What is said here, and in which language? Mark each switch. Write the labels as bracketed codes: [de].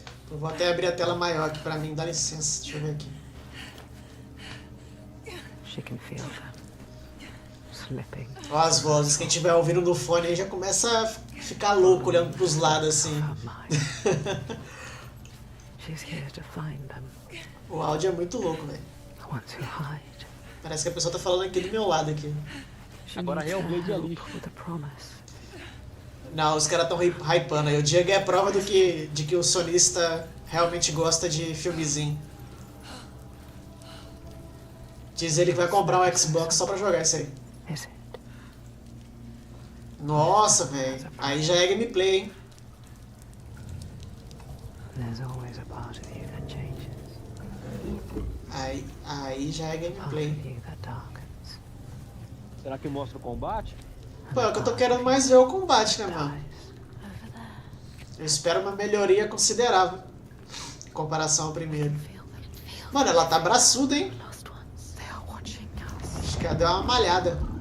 [pt] Eu vou até abrir a tela maior aqui pra mim, dá licença. Deixa eu ver aqui. [en] She can feel them slipping. [pt] Ó as vozes, quem estiver ouvindo no fone aí já começa a ficar louco olhando pros lados assim. [en] She's here to find them. [pt] O áudio é muito louco, velho. [en] I want to hide. [pt] Parece que a pessoa tá falando aqui do meu lado aqui. Agora é o Blade ali. Não, os caras tão hypando aí. O Diego é a prova de que o sonista realmente gosta de filmezinho. Diz ele que vai comprar um Xbox só pra jogar isso aí. Nossa, velho. Aí já é gameplay, hein? [en] There's always a part of you that changes. [pt] Aí já é gameplay. Será que mostra o combate? Pô, é o que eu tô querendo mais ver o combate, né, mano? Eu espero uma melhoria considerável em comparação ao primeiro. Mano, ela tá braçuda, hein? Acho que ela deu uma malhada.